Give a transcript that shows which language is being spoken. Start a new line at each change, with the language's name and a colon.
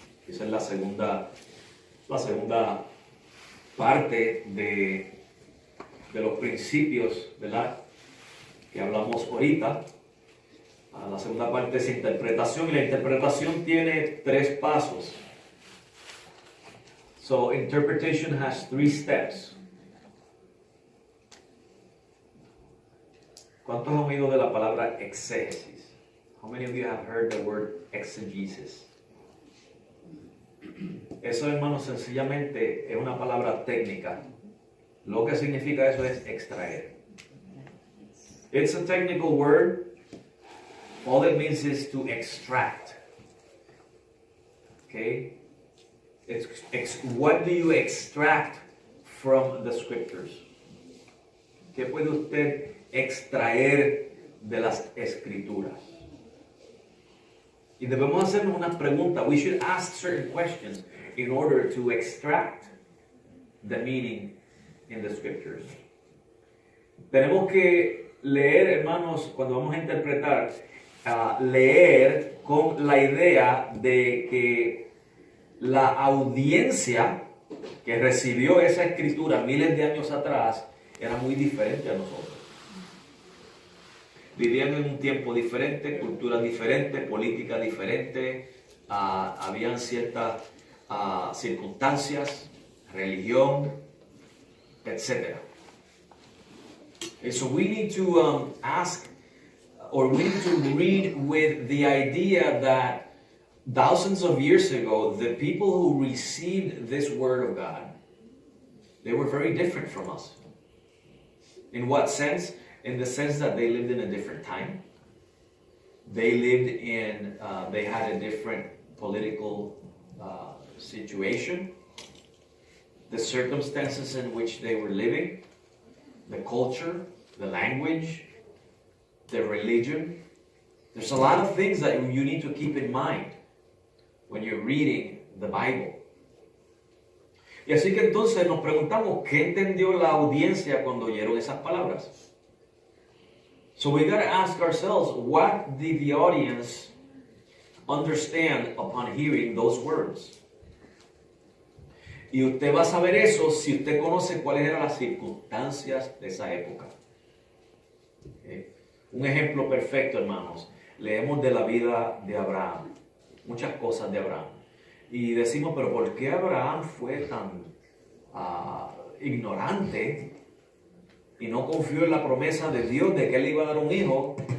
Spanish: Esa es la segunda parte de los principios, ¿verdad?, que hablamos ahorita. La segunda parte es interpretación, y la interpretación tiene 3 pasos.
English: So, interpretation has 3 steps.
Spanish: ¿Cuántos han oído de la palabra exégesis?
English: How many of you have heard the word exegesis?
Spanish: Eso, hermanos, sencillamente es una palabra técnica. Lo que significa eso es extraer.
English: It's a technical word. All it means is to extract. Okay? What do you extract from the scriptures?
Spanish: ¿Qué puede usted extraer de las escrituras? Y debemos hacernos una pregunta.
English: We should ask certain questions in order to extract the meaning in the scriptures.
Spanish: Tenemos que leer, hermanos, cuando vamos a interpretar, leer con la idea de que la audiencia que recibió esa escritura miles de años atrás era muy diferente a nosotros. Vivían en un tiempo diferente, cultura diferente, política diferente, habían ciertas circunstancias, religión, etc.
English: And so we need to ask, or we need to read with the idea that thousands of years ago, the people who received this word of God, they were very different from us. In what sense? In the sense that they lived in a different time. They lived in, they had a different political situation. The circumstances in which they were living, the culture, the language, the religion. There's a lot of things that you need to keep in mind when you're reading the Bible.
Spanish: Y así que entonces nos preguntamos, ¿qué entendió la audiencia cuando oyeron esas palabras?
English: So we got to ask ourselves, what did the audience understand upon hearing those words?
Spanish: Y usted va a saber eso si usted conoce cuáles eran las circunstancias de esa época. Un ejemplo perfecto, hermanos. Leemos de la vida de Abraham, muchas cosas de Abraham. Y decimos, pero ¿por qué Abraham fue tan ignorante y no confió en la promesa de Dios de que él iba a dar un hijo?